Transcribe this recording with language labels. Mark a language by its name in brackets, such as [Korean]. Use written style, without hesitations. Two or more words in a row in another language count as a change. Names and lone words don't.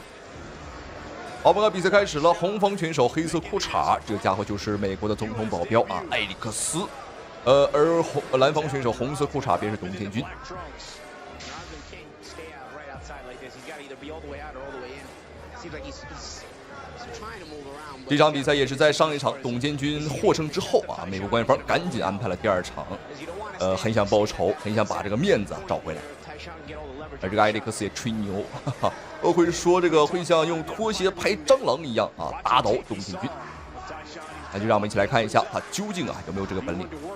[Chinese] 好，我们看比赛开始了，红方选手黑色裤衩，这个家伙就是美国的总统保镖啊，艾利克斯。而蓝方选手红色裤衩便是董建军。这场比赛也是在上一场董建军獲勝之後啊，美國官方趕緊安排了第二場，很想報仇，很想把這個面子找回來。而這個艾利克斯也吹牛，會說這個會像用拖鞋拍蟑螂一樣啊，打倒董建軍。那就讓我們一起來看一下他究竟啊有沒有這個本領。